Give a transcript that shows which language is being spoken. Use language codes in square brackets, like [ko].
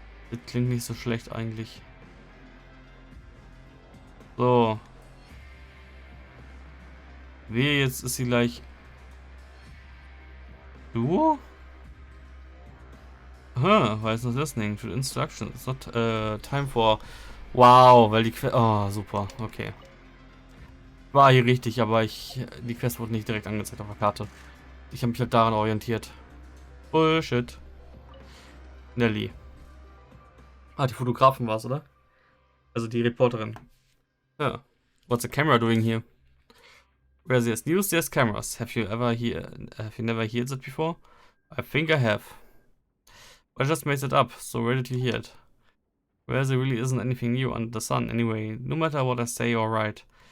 [de] Das klingt nicht so schlecht eigentlich. So. Wehe, jetzt ist sie gleich. Du? [en] Huh, why is not listening to the instructions? It's not time for. [de] Wow, weil die Quest. Oh, super, okay. War hier richtig, aber die Quest wurde nicht direkt angezeigt auf der Karte. Ich habe mich halt daran orientiert. Bullshit. Nelly. Ah, die Fotografin war es, oder? Also die Reporterin. Ja. [en] What's the camera doing here? Where there's news, there's cameras. Have you never heard that before? I think I have. I just made it up, so where did you hear it? Well, there really isn't anything new under the sun anyway, no matter what I say or write.